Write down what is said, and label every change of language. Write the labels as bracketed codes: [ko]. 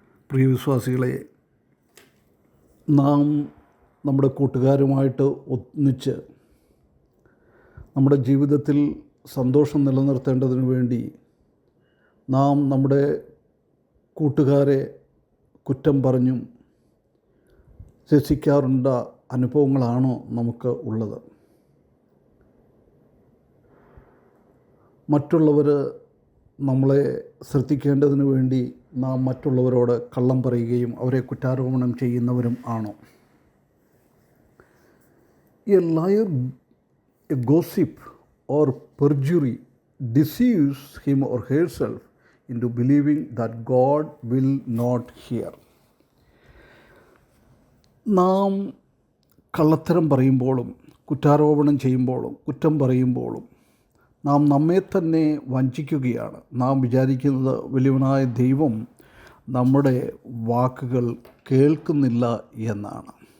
[ml] പ്രിയ വിശ്വാസികളെ, നാം നമ്മുടെ കൂട്ടുകാരുമായിട്ട് ഒന്നിച്ച് നമ്മുടെ ജീവിതത്തിൽ സന്തോഷം നിലനിർത്തേണ്ടതിന് വേണ്ടി നാം നമ്മുടെ കൂട്ടുകാരെ കുറ്റം പറഞ്ഞും രസിക്കാറുണ്ട അനുഭവങ്ങളാണോ നമുക്ക് ഉള്ളത്? മറ്റുള്ളവർ നമ്മളെ ശ്രദ്ധിക്കേണ്ടതിന് വേണ്ടി നാം മറ്റുള്ളവരോട് കള്ളം പറയുകയും അവരെ കുറ്റാരോപണം ചെയ്യുന്നവരും ആണോ? [en] A liar, a gossip, or perjury deceives him or herself into believing that God will not hear. [ml] നാം കള്ളത്തരം പറയുമ്പോഴും കുറ്റാരോപണം ചെയ്യുമ്പോഴും കുറ്റം പറയുമ്പോഴും നാം നമ്മെ തന്നെ വഞ്ചിക്കുകയാണ്. നാം വിചാരിക്കുന്നത് വലിയവനായ ദൈവം നമ്മുടെ വാക്കുകൾ കേൾക്കുന്നില്ല എന്നാണ്.